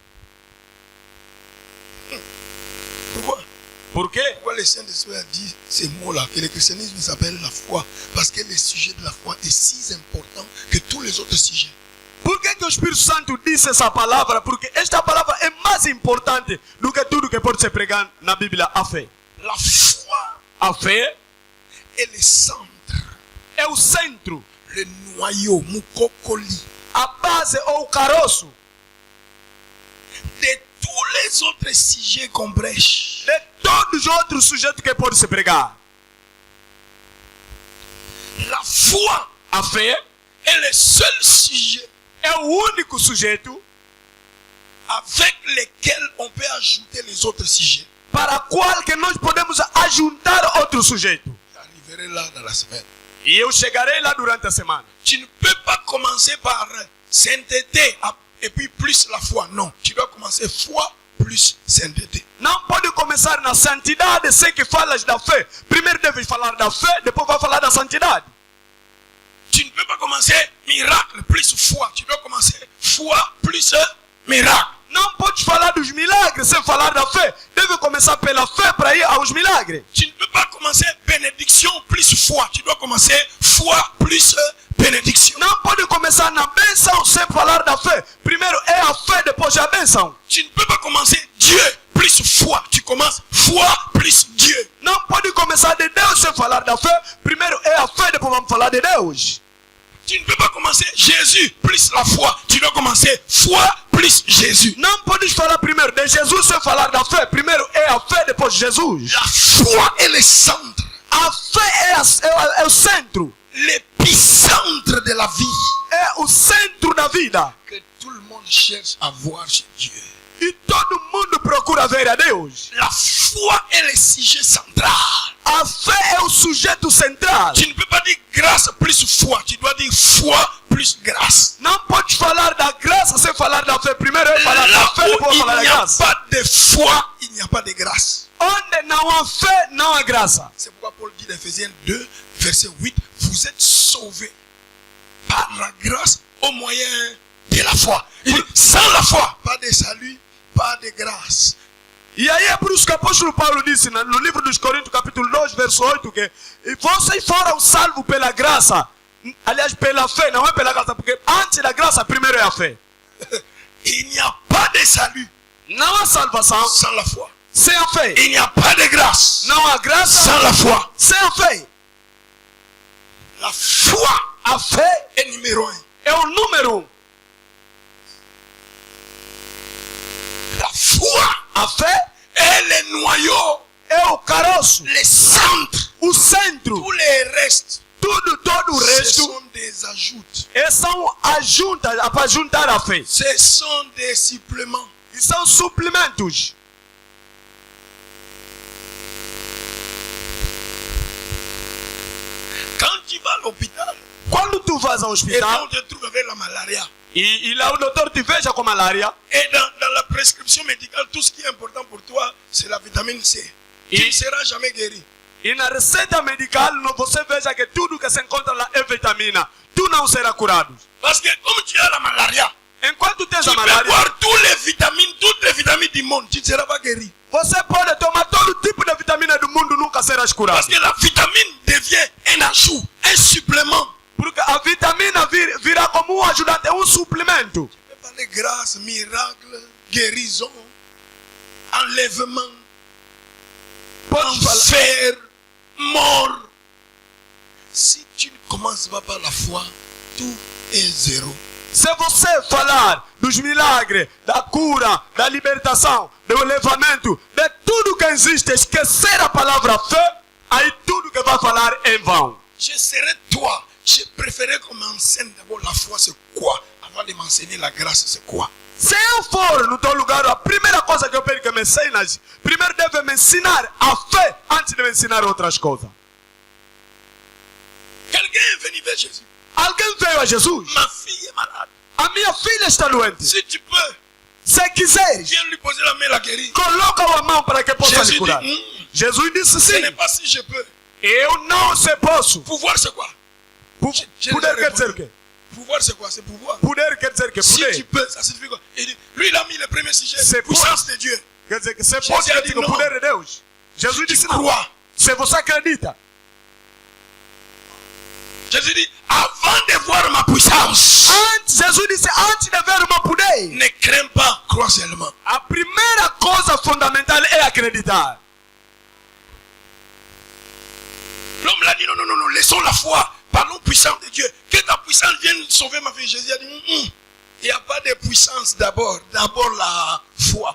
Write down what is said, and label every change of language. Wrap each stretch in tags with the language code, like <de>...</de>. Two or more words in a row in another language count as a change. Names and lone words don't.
<fr>Pourquoi?</fr> <pt>Por quê?</pt> <fr>Pourquoi le Saint-Esprit a dit ces mots-là, que le christianisme s'appelle la foi? Parce que le sujet de la foi est si important que tous les autres sujets.</fr> <pt>Por que o Espírito Santo disse essa palavra? Porque esta palavra é mais importante do que tudo que pode ser pregado na Bíblia, a fé.</pt> <fr>La foi</fr> <pt>A fé</pt> <fr>est le centre,</fr> <pt>é o centro,</pt> <fr>le noyau, mukokoli,</fr> <pt>a base ou o caroço</pt> <fr>de tous les autres sujets qu'on prêche.</fr> <pt>de todos os outros sujeitos que pode se pregar.</pt> <fr>La foi</fr> <pt>A fé</pt> <fr>est le seul sujet</fr> <pt>é o único sujeito</pt> <fr>avec lequel on peut ajouter les autres sujets.</fr> <pt>para qual que nós podemos ajuntar outro sujeito.</pt> <fr>J'arriverai là dans la semaine.</fr> <pt>E eu chegarei lá durante a semana.</pt> <fr>Tu ne peux pas commencer par sainteté et puis plus la foi. Non, tu dois commencer foi plus sainteté.</fr> <pt>Não pode começar na santidade sem que falas da fé. Primeiro deves falar da fé, depois vai falar da santidade.</pt> <fr>Tu ne peux pas commencer miracle plus foi. Tu dois commencer foi plus miracle.</fr> <pt>Não podes falar dos milagres sem falar da fé. Deve começar pela fé para ir aos milagres.</pt> <fr>Tu ne peux pas commencer bénédiction plus foi. Tu dois commencer foi plus bénédiction.</fr> <pt>Não pode começar na bênção sem falar da fé. Primeiro é a fé, depois é a bênção.</pt> <fr>Tu ne peux pas commencer Dieu plus foi. Tu commences foi plus Dieu.</fr> <pt>Não pode começar de Deus sem falar da fé. Primeiro é a fé, depois vamos falar de Deus.</pt> <fr>Tu ne peux pas commencer Jésus plus la foi. Tu dois commencer foi plus Jésus.</fr> <pt>Não podes falar primeiro de Jesus sem falar da fé. Primeiro é a fé, depois Jesus.</pt> <fr>La foi est le centre,</fr> <pt>A fé é o centro.</pt> <fr>l'épicentre de la vie</fr> <pt>É o centro da vida.</pt> <fr>que tout le monde cherche à voir chez Dieu.</fr> <pt>E todo mundo procura ver a Deus.</pt> <fr>La foi est le sujet central.</fr> <pt>A fé é o sujeito central.</pt> <fr>Tu ne peux pas dire grâce plus foi, tu dois dire foi plus grâce.</fr> <pt>Não pode falar da graça sem falar da fé. Primeiro é falar da</pt> <fr>Là</fr> <pt>fé, depois</pt> <fr>où</fr> <pt>falar da</pt> <fr>il n'y a</fr> <pt>graça.</pt> <fr>pas de foi, il n'y a pas de grâce.</fr> <pt>Onde não há fé, não há graça.</pt> <fr>C'est pourquoi Paul dit dans Ephésiens 2, verset 8, vous êtes sauvés par la grâce au moyen de la foi. Il dit, sans la foi, pas de salut, pas de grâce.</fr> <pt>E aí é por isso que o apóstolo Paulo disse no livro dos Coríntios, capítulo 2, verso 8, que vocês foram salvos pela graça. Aliás, pela fé, não é pela graça, porque antes da graça, primeiro é a fé.</pt> <fr>Il n'y a pas de salut</fr> <pt>Não há salvação</pt> <fr>sans la foi.</fr> <pt>sem a fé.</pt> <fr>Il n'y a pas de grâce</fr> <pt>Não há graça</pt> <fr>sans la foi.</fr> <pt>sem a fé.</pt> <fr>La foi</fr> <pt>A fé</pt> <fr>est numéro 1.</fr> <pt>é o número 1.</pt> <fr>La foi</fr> <pt>A fé</pt> <fr>est le noyau,</fr> <pt>é o caroço,</pt> <fr>le centre.</fr> <pt>o centro.</pt> <fr>Tous les restes,</fr> <pt>Todo o</pt> <fr>ce</fr> <pt>resto</pt> <fr>sont des ajouts.</fr> <pt>são ajuntas para juntar a fé.</pt> <fr>Ce sont des suppléments.</fr> <pt>E são suplementos.</pt> <fr>Quand tu vas à l'hôpital</fr> <pt>Quando tu vas ao</pt> <fr>et</fr> <pt>hospital</pt> <fr>on te trouve avec la malaria,</fr> <pt>e lá o doutor te veja com malária,</pt> <fr>et dans la prescription médicale, tout ce qui est important pour toi, c'est la vitamine C. Tu Et- ne seras jamais guéri.</fr> <pt>e na receita medical você veja que tudo que se encontra lá é vitamina, tu não será curado.</pt> <fr>Parce que comme tu as la malaria,</fr> <pt>Enquanto tens</pt> <fr>tu</fr> <pt>a</pt> <fr>peux</fr> <pt>malária,</pt> <fr>boire toutes les vitamines du monde, tu ne seras pas guéri.</fr> <pt>você pode tomar todo tipo de vitamina do mundo, nunca serás curado.</pt> <fr>Parce que la vitamine devient un ajout, un supplément.</fr> <pt>Porque a vitamina virá como ajudante, é suplemento.</pt> <fr>Tu peux parler grâce, miracle, guérison, enlèvement,</fr> <pt>Pode falar.</pt> <fr>enfer, mort. Si tu ne commences pas par la foi, tout est zéro.</fr> <pt>Se você falar dos milagres, da cura, da libertação, do elevamento, de tudo que existe, esquecer a palavra fé, aí tudo que vai falar é em vão.</pt> <fr>Je serais toi. Je préférais qu'on m'enseigne d'abord la foi, c'est quoi, avant de m'enseigner la grâce, c'est quoi.</fr> <pt>Se eu for no teu lugar, a primeira coisa que eu pedi que me ensinas, primeiro deve me ensinar a fé antes de me ensinar outras coisas.</pt> <fr>Quelqu'un est venu vers Jésus.</fr> <pt>Alguém veio a Jesus?</pt> <fr>Ma fille est malade.</fr> <pt>A minha filha está doente.</pt> <fr>Si tu peux,</fr> <pt>Se quiseres,</pt> <fr>viens lui poser la main, la guérir.</fr> <pt>coloca a mão para que possa</pt> <fr>Jésus</fr> <pt>lhe curar.</pt> <fr>dit,</fr> <pt>Jesus disse</pt> <fr>ce n'est</fr> <pt>sim.</pt> <fr>pas si je peux.</fr> <pt>Eu não se posso.</pt> <fr>Pouvoir, c'est quoi? J'ai</fr> <pt>Poder</pt> <fr>déjà</fr> <pt>quer dizer o</pt> <fr>répondu.</fr> <pt>quê?</pt> <fr>Pouvoir, c'est quoi? C'est pouvoir.</fr> <pt>Poder quer dizer que</pt> <fr>Si</fr> <pt>poder.</pt> <fr>tu peux, ça signifie quoi? Il dit, lui, il a mis le premier sujet, C'est puissance de Dieu.</fr> <pt>Quer dizer que se Jesus pode disse dizer o não. poder de Deus. Jesus disse não.</pt> <fr>Crois.</fr> <pt>Se você acredita.</pt> <fr>Jésus dit, avant de voir ma puissance,</fr> <pt>Jesus disse antes de ver o meu poder.</pt> <fr>ne crains pas, crois seulement.</fr> <pt>A primeira coisa fundamental é acreditar.</pt> <fr>L'homme l'a dit, non, non, non, non, laissons la foi. Parlons puissance de Dieu. Que ta puissance vienne sauver ma vie. Jésus a dit, il n'y a pas de puissance d'abord. D'abord la foi.</fr>